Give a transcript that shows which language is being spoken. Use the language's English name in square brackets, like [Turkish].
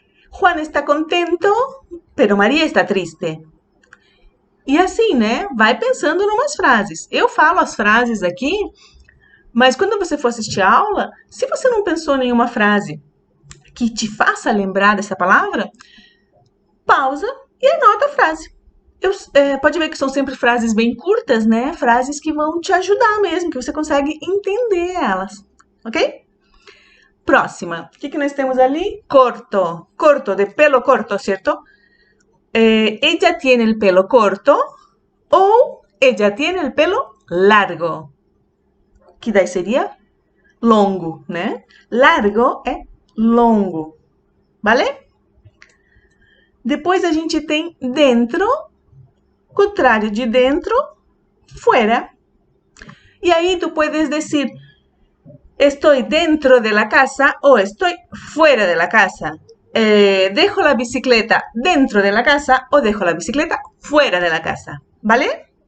[Spanish] Juan está contento, pero Maria está triste. [Portuguese] E assim, né? Vai pensando em umas frases. Eu falo as frases aqui, mas quando você for assistir a aula, se você não pensou em nenhuma frase que te faça lembrar dessa palavra, pausa e anota a frase. Pode ver que são sempre frases bem curtas, né? Frases que vão te ajudar mesmo, que você consegue entender elas, ok? Próxima. O que nós temos ali? Corto. Corto, de pelo corto, certo? [Spanish] Ella tiene el pelo corto ou ella tiene el pelo largo. [Portuguese] Que daí seria longo, né? Largo é longo, vale? Depois a gente tem dentro, contrário de dentro, fuera. E aí [Spanish] tu puedes decir, estoy dentro de la casa o estoy fuera de la casa. Dejo la bicicleta dentro de la casa o dejo la bicicleta fuera de la casa, vale?